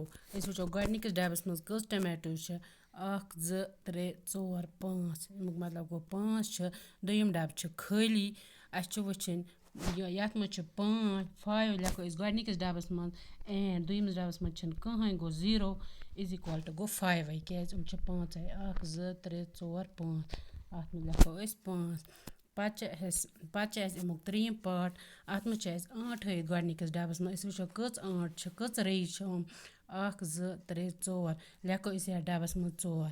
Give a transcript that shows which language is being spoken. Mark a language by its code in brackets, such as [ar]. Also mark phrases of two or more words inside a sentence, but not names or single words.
[ks] वुचो गोडनिकिस डबस मज कस टमेटो 1 2 3 4 5, अमुक मतलब गो 5। दोयम डब खाली। अस वुचन यथ मज 5 लेखो गोडनिकिस डबस मज एंड दोयमिस डबस मज कहीं गो 0 [en] is equal to [ks] गो 5 क्या 5 1 2 3 4 5। अत मज लेखो 5। पत अमुक त्रेयम पार्ट, अत मज 8 हयित गोडनिकिस डबस मज। वुचो कच 8 कच रई 1 2 3 4 लेखो यथ डबस मज 4।